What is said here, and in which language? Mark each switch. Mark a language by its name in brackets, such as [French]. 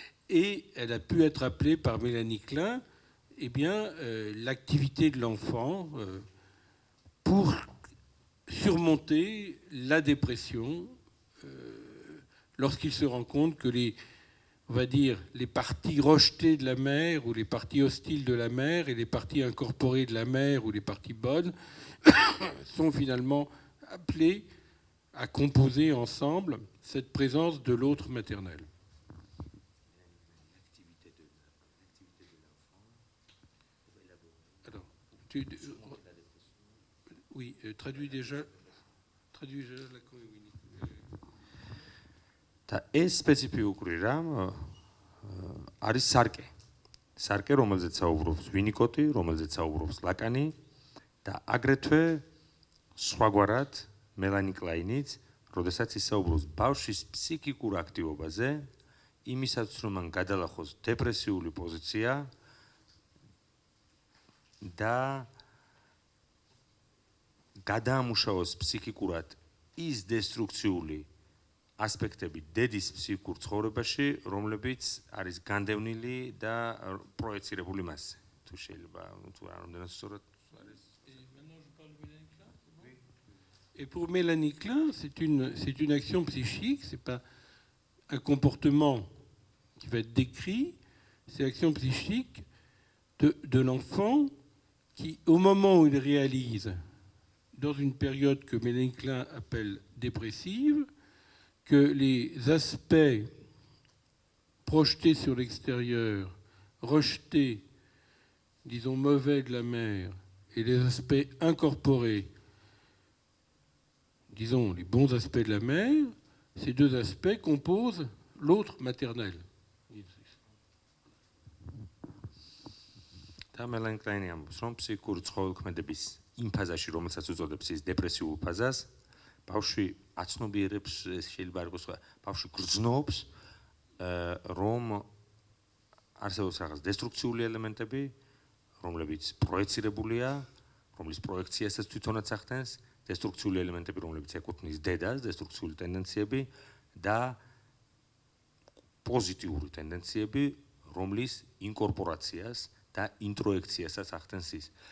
[French] Et elle a pu être appelée par Mélanie Klein, eh bien, l'activité de l'enfant pour surmonter la dépression lorsqu'il se rend compte que on va dire, les parties rejetées de la mère ou les parties hostiles de la mère et les parties incorporées de la mère ou les parties bonnes sont finalement appelées à composer ensemble cette présence de l'autre maternel. Alors, oui, traduis déjà Lacan et Winnicott. [Georgian] და ეს სპეციფიკური რამ არის სარკე. სარკე, რომელზეც საუბრობს ვინიკოტი, რომელზეც საუბრობს ლაკანი და აგრეთვე სხვაგვარად მელანი კლაინიც, როდესაც ის საუბრობს ბავშვის ფსიქიკურ აქტივობაზე, იმისაც რომ მან გადალახოს დეპრესიული პოზიცია და გადაამუშავოს ფსიქიკურად ის დესტრუქციული ასპექტები დედის ფსიქიკურ ცხოვრებაში, რომლებიც არის განდევნილი და პროექცირებული მასზე. თუ შეიძლება, თუ რამდენად სწორად არის. [French] Et pour Mélanie Klein, c'est une action psychique, c'est pas un comportement qui va être décrit, c'est l'action psychique de l'enfant qui, au moment où il réalise, dans une période que Mélanie Klein appelle dépressive, que les aspects projetés sur l'extérieur, rejetés, disons mauvais de la mère, et les aspects incorporés, disons les bons aspects de la mère, ces deux aspects composent l'autre maternel. [Georgian] და მელანი კლაინი ამბობს, რომ ფსიქიკური ცხოვრებქმედების იმ ფაზაში, რომელსაც უწოდებს ის დეპრესიულ ფაზას, ბავშვი აცნობიერებს, შეიძლება იყოს ბავშვი გრძნობს, რომ არსებობს რაღაც დესტრუქციული ელემენტები, რომლებიც პროექცირებულია, რომლის პროექციასაც თვითონაც ახდენს, დესტრუქციული ელემენტები, რომლებიც ეკუთვნის დედას, დესტრუქციული ტენდენციები და პოზიტიური ტენდენციები, რომლის ინკორპორაციას და ინტროექციასაც ახდენს ის.